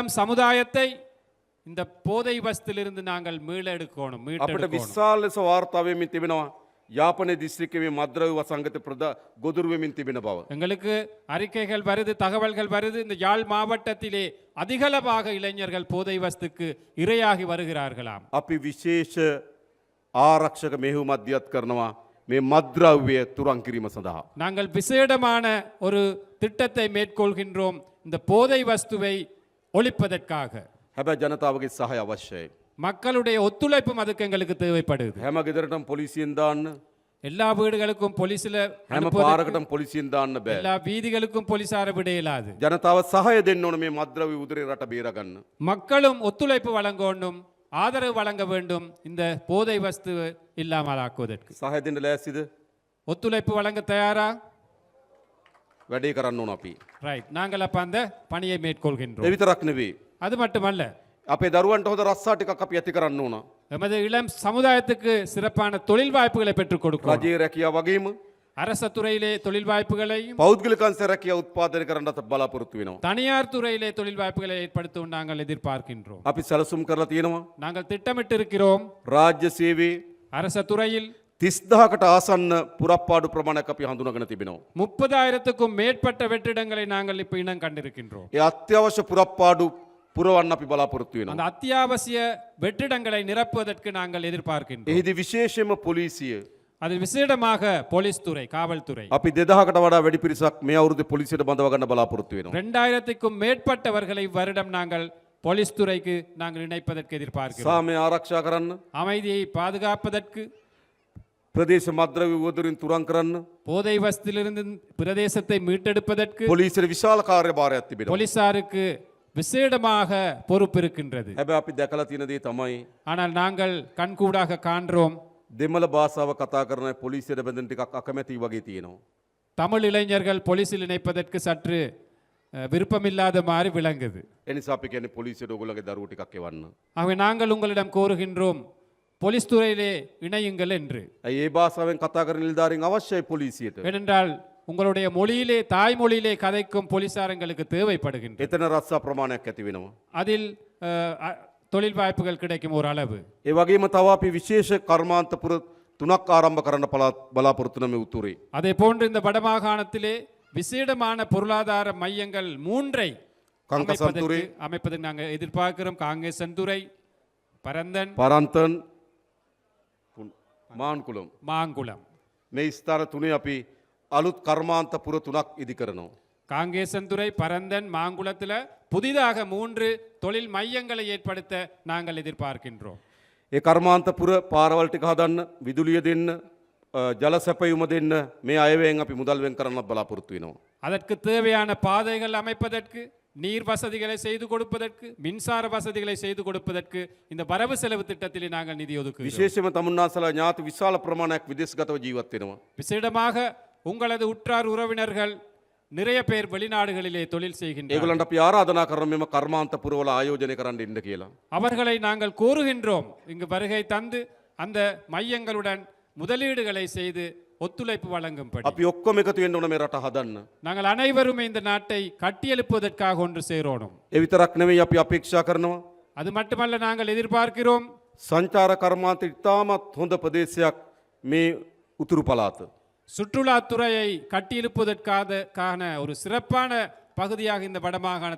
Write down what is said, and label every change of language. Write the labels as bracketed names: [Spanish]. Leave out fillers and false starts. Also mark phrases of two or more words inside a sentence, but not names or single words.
[Tamil] இந்த எமது இளம் சமுதாயத்தை இந்த போதை வஸ்திலிருந்து நாங்கள் மீள எடுக்கணும் [Sinhala] අපිට [Tamil] மீட்டெடுக்கணும். [Sinhala] විශාල ලෙස වාර්තා වෙමින් තිබෙනවා යාපනයේ දිස්ත්‍රික්කයේ මද්ද්‍රව්‍ය වසංගත ගොදුරු වෙමින් තිබෙන බව. [Tamil] எங்களுக்கு அறிக்கைகள் வருது, தகவல்கள் வருது. இந்த யாழ் மாவட்டத்திலே அதிகளவாக இளைஞர்கள் போதை வஸ்துக்கு இரையாகி வருகிறார்களாம். [Sinhala] අපි විශේෂ ආරක්ෂක මෙහෙයුම් අධ්‍යයත් කරනවා මේ මද්ද්‍රව්‍ය තුරන් කිරීම සඳහා. [Tamil] நாங்கள் விசேடமான ஒரு திட்டத்தை மேற்கொள்கின்றோம் இந்த போதை வஸ்துவை ஒழிப்பதற்காக. [Sinhala] හැබැයි ජනතාවගේ සහය අවශ්‍යයි. [Tamil] மக்களுடைய ஒத்துழைப்பும் அதுக்கு எங்களுக்கு தேவைப்படுது. [Sinhala] හැම ගෙදරටම පොලිසියෙන් දාන්න, [Tamil] எல்லா வீடுகளுக்கும் போலீஸ்ல [Sinhala] හැම [Tamil] அனுப்புவதற்கு, [Sinhala] පාරකටම පොලිසියෙන් දාන්න බෑ. [Tamil] எல்லா வீதிகளுக்கும் போலீசார விட இயலாது. [Sinhala] ජනතාව සහය දෙන්න ඕන මේ මද්ද්‍රව්‍ය උදරේ රට බේරගන්න. [Tamil] மக்களும் ஒத்துழைப்பு வழங்க வேண்டும், ஆதரவு வழங்க வேண்டும் இந்த போதை வஸ்து இல்லாமல் ஆக்குவதற்கு. [Sinhala] සහය දෙන්න ලෑස්තිද? [Tamil] ஒத்துழைப்பு வழங்க தயாரா? [Sinhala] වැඩේ කරන්න ඕන අපි. [Tamil] ரைட், நாங்கள் அப்ப அந்த பணியை மேற்கொள்கின்றோம். [Sinhala] ඒ විතරක් නෙවෙයි. [Tamil] அது மட்டுமல்ல, [Sinhala] අපේ දරුවන්ට හොඳ රස්සා ටිකක් අපි ඇති කරන්න ඕන. [Tamil] எமது இளம் சமுதாயத்துக்கு சிறப்பான தொழில் வாய்ப்புகளை பெற்றுக் கொடுக்கும். [Sinhala] රජයේ රැකියාව වගේම [Tamil] அரச துறையிலே தொழில் வாய்ப்புகளையும் [Sinhala] පෞද්ගලිකංශ රැකියාව උත්පාදනය කරන්නත් බලාපොරොත්තු වෙනවා. [Tamil] தனியார் துறையிலே தொழில் வாய்ப்புகளை ஏற்படுத்தவும் நாங்கள் எதிர்பார்க்கின்றோம். [Sinhala] අපි සැලසුම් කරලා තියෙනවා [Tamil] நாங்கள் திட்டமிட்டு இருக்கிறோம். [Sinhala] රාජ්‍ය සේවයේ [Tamil] அரச துறையில் [Sinhala] 30000කට ආසන්න පුරප්පාඩු ප්‍රමාණයක් අපි හඳුනාගෙන තිබෙනවා. [Tamil] 30,000க்கும் மேற்பட்ட வெற்றிடங்களை நாங்கள் இப்ப இனம் கண்டிருக்கின்றோம். [Sinhala] ඒ අත්‍යවශ්‍ය පුරප්පාඩු පුරවන්න අපි බලාපොරොත්තු [Tamil] அந்த [Sinhala] වෙනවා. [Tamil] அத்தியாவசிய வெற்றிடங்களை நிரப்புவதற்கு நாங்கள் எதிர்பார்க்கின்றோம். [Sinhala] එහිදී විශේෂයෙන්ම පොලිසිය [Tamil] அது விசேடமாக போலீஸ் துறை, காவல்துறை [Sinhala] අපි 2000කට වඩා වැඩි පිරිසක් මේ අවුරුද්දේ පොලිසියට බඳව ගන්න බලාපොරොත්තු වෙනවා. [Tamil] 2000க்கும் மேற்பட்டவர்களை வருடம் நாங்கள் போலீஸ் துறைக்கு நாங்கள் இணைப்பதற்கு எதிர்பார்க்கிறோம். [Sinhala] සාමය ආරක්ෂා කරන්න, [Tamil] அமைதியை பாதுகாப்பதற்கு, [Sinhala] ප්‍රදේශ මද්ද්‍රව්‍ය උවදුරින් තුරන් කරන්න [Tamil] போதை வஸ்திலிருந்து பிரதேசத்தை மீட்டெடுப்பதற்கு [Sinhala] පොලිසියට විශාල කාර්යභාරයක් තිබෙනවා. [Tamil] போலீசாருக்கு விசேடமாக பொறுப்பு இருக்கின்றது. [Sinhala] හැබැයි අපි දැකලා තියෙන දේ තමයි [Tamil] ஆனால் நாங்கள் கண்கூடாக காண்றோம், [Sinhala] දෙමළ භාෂාව කතා කරන අය පොලිසියට බැඳෙන ටිකක් අකමැති වගේ තියෙනවා. [Tamil] தமிழ் இளைஞர்கள் போலீஸில் இணைப்பதற்கு சற்று விருப்பமில்லாத மாதிரி விளங்குது. [Sinhala] ඒ නිසා අපි කියන්නේ පොලිසියට ඔයගොල්ලෝගේ දරුවෝ ටිකක් එවන්න. [Tamil] ஆகவே நாங்கள் உங்களிடம் கோருகின்றோம் போலீஸ் துறையிலே இணையுங்கள் என்று. [Sinhala] ඇයි ඒ භාෂාවෙන් කතා කරන නිලධාරීන් අවශ්‍යයි පොලිසියට. [Tamil] ஏனென்றால் உங்களுடைய மொழியிலே, தாய்மொழியிலே கதைக்கும் போலீசாரங்களுக்கு தேவைப்படுகின்றது. [Sinhala] එතන රස්සා ප්‍රමාණයක් ඇති වෙනවා. [Tamil] அதில் தொழில் வாய்ப்புகள் கிடைக்கும் ஒரு அளவு. [Sinhala] ඒ වගේම තව අපි විශේෂ කර්මාන්තපුර 3ක් ආරම්භ කරන්න බලාපොරොත්තු වෙන මේ උතුරේ. [Tamil] அதே போன்று இந்த வடமாகாணத்திலே விசேடமான பொருளாதார மையங்கள் 3ஐ [Sinhala] කංකසන්තුරේ, [Tamil] அமைப்பதற்கு நாங்கள் எதிர்பார்க்கிறோம். காங்கேசன்துறை, பரந்தன், [Sinhala] පරන්තන්, මාන්කුලම් [Tamil] மாங்குளம். [Sinhala] මේ ස්ථාන තුනේ අපි අලුත් කර්මාන්තපුර 3ක් ඉදි කරනවා. [Tamil] காங்கேசன்துறை, பரந்தன், மாங்குளத்தில் புதிதாக 3 தொழில் மையங்களை ஏற்படுத்த நாங்கள் எதிர்பார்க்கின்றோம். [Sinhala] ඒ කර්මාන්තපුර පාරවල් ටික හදන්න, විදුලිය දෙන්න, ජල සැපයුම දෙන්න මේ අයවැයෙන් අපි මුදල් වෙන් කරන්න බලාපොරොත්තු වෙනවා. [Tamil] அதற்கு தேவையான பாதைகள் அமைப்பதற்கு, நீர் வசதிகளை செய்து கொடுப்பதற்கு, மின்சார வசதிகளை செய்து கொடுப்பதற்கு இந்த வரவு செலவு திட்டத்திலே நாங்கள் நிதி ஒதுக்குகிறோம். [Sinhala] විශේෂයෙන්ම තමුන්නාසලා ඥාති විශාල ප්‍රමාණයක් විදේශගතව ජීවත් වෙනවා. [Tamil] விசேடமாக உங்களது உற்றார் உறவினர்கள் நிறைய பேர் வெளிநாடுகளிலே தொழில் செய்கின்றனர். [Sinhala] ඒගොල්ලන්ට අපි ආරාධනා කරන මෙම කර්මාන්තපුරවල ආයෝජනය කරන්න ඉන්න කියලා. [Tamil] அவர்களை நாங்கள் கோருகின்றோம் இங்கு வருகை தந்து அந்த மையங்களுடன் முதலீடுகளை செய்து ஒத்துழைப்பு வழங்கும்படி. [Sinhala] අපි ඔක්කොම එකතු වෙන්න ඕන මේ රට හදන්න. [Tamil] நாங்கள் அனைவரும் இந்த நாட்டை கட்டியெழுப்புவதற்காக ஒன்று சேரோணும். [Sinhala] ඒ විතරක් නෙවෙයි අපි අපේක්ෂා කරනවා [Tamil] அது மட்டுமல்ல, நாங்கள் எதிர்பார்க்கிறோம் [Sinhala] සංචාර කර්මාන්ත ඉතාමත් හොඳ ප්‍රදේශයක් මේ උතුරු පළාත. [Tamil] சுற்றுலாத்துறையை கட்டியெழுப்புவதற்கான ஒரு சிறப்பான பகுதியாக இந்த வடமாகாணத்தை